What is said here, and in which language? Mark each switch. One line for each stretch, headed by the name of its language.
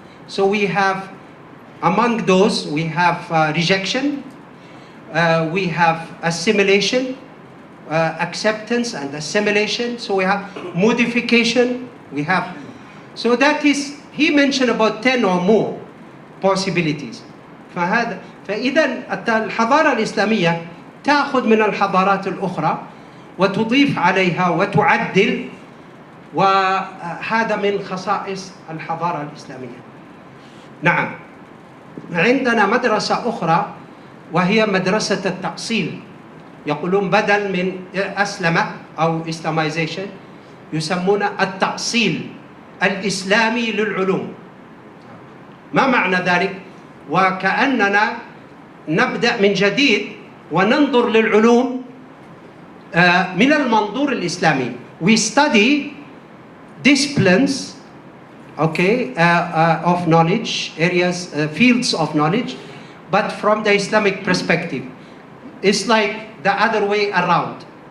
English: So we have, among those, we have rejection, we have assimilation, acceptance and assimilation. So we have modification, so that is, he mentioned about 10 or more possibilities.
Arabic: فإذا الحضارة الإسلامية تأخذ من الحضارات الأخرى وتضيف عليها وتعدل، وهذا من خصائص الحضارة الإسلامية. نعم، عندنا مدرسة أخرى وهي مدرسة التأصيل، يقولون بدل من أسلم أو Islamization يسمون التأصيل الإسلامي للعلوم. ما معنى ذلك؟ وكأننا نبدأ من جديد وننظر للعلوم من المنظور الإسلامي.
English: We study disciplines, of knowledge, areas, fields of knowledge, but from the Islamic perspective. It's like the other way around.